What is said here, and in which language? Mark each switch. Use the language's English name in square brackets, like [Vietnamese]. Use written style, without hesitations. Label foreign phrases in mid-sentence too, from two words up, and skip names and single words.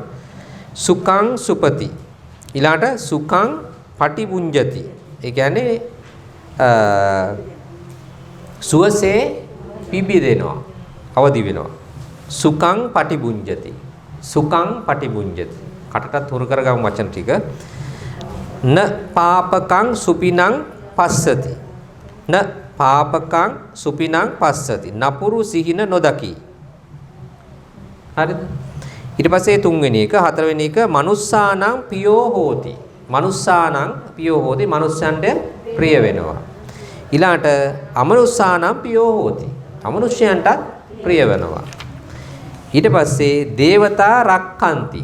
[Pali] සුඛං සුපති. ඊළාට සුඛං පටිබුඤ්ජති. [Sinhala] ඒ කියන්නේ සුවසේ පිබිදෙනවා, අවදි වෙනවා. [Pali] සුඛං පටිබුඤ්ජති. සුඛං පටිබුඤ්ජති. [Sinhala] කටටත් හුරු කරගමු වචන ටික. [Pali] න පාපකං සුපිනං පස්සති. න පාපකං සුපිනං පස්සති. [Sinhala] නපුරු සිහින නොදකි. හරිද? ඊට පස්සේ තුන්වෙනි එක, හතරවෙනි එක [Pali] මනුස්සානං පියෝ හෝති. මනුස්සානං පියෝ හෝති. [Sinhala] මනුස්සයන්ට ප්‍රිය වෙනවා. [Pali] ඊළාට අමනුස්සානං පියෝ හෝති. [Sinhala] අමනුෂ්‍යයන්ටත් ප්‍රිය වෙනවා. ඊට පස්සේ [Pali] දේවතා රක්ඛන්ති.